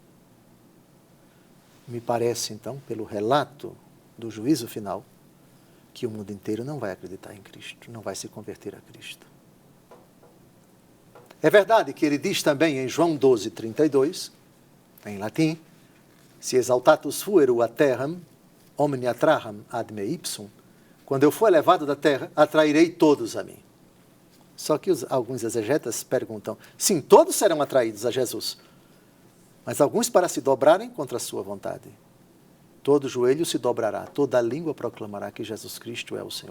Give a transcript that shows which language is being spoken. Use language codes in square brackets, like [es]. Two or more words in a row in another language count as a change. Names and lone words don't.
[pt] Me parece, então, pelo relato do juízo final, que o mundo inteiro não vai acreditar em Cristo, não vai se converter a Cristo. É verdade que ele diz também em João 12, 32, em latim: [la] se exaltatus fuero a terram, omnia traham ad me ipsum, [pt] quando eu for elevado da terra, atrairei todos a mim. Só que alguns exegetas perguntam: sim, todos serão atraídos a Jesus, mas alguns para se dobrarem contra a sua vontade. Todo joelho se dobrará, toda língua proclamará que Jesus Cristo é o Senhor.